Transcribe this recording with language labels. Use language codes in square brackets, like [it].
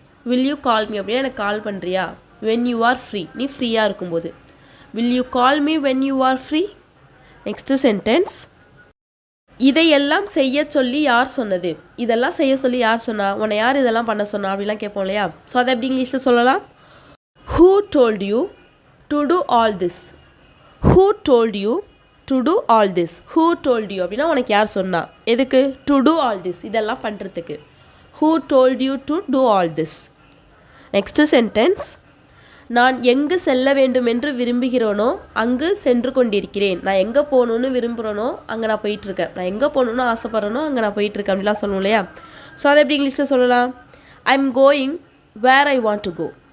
[en] will you call me [ta] அப்படின்னா எனக்கு கால் பண்ணுறியா. [en] when you are free, [ta] நீ ஃப்ரீயாக இருக்கும்போது. [en] Will you call me when you are free. [ta] Next sentence, இதையெல்லாம் செய்ய சொல்லி யார் சொன்னது? இதெல்லாம் செய்ய சொல்லி யார் சொன்னா? உன்னை யார் இதெல்லாம் பண்ண சொன்னா அப்படிலாம் கேட்போம் இல்லையா? ஸோ அதை எப்படி இங்கிலீஷில் சொல்லலாம்? [en] Who told you to do all this? Who told you to do all this? Who told you [ta] அப்படின்னா உனக்கு யார் சொன்னா? எதுக்கு? [en] To do all this, [ta] இதெல்லாம் பண்ணுறதுக்கு. [en] Who told you to do all this? [ta] Next sentence, நான் எங்கு செல்ல வேண்டும் என்று விரும்புகிறேனோ அங்கு சென்று கொண்டிருக்கிறேன். நான் எங்கே போகணுன்னு விரும்புகிறேனோ அங்கே நான் போயிட்டுருக்கேன். நான் எங்கே போகணுன்னு ஆசைப்பட்றேனோ அங்கே நான் போயிட்டுருக்கேன் அப்படிலாம் சொல்லணும் இல்லையா? ஸோ அதை எப்படி இங்கிலீஷில் சொல்லலாம்? [en] I am going where I want to go.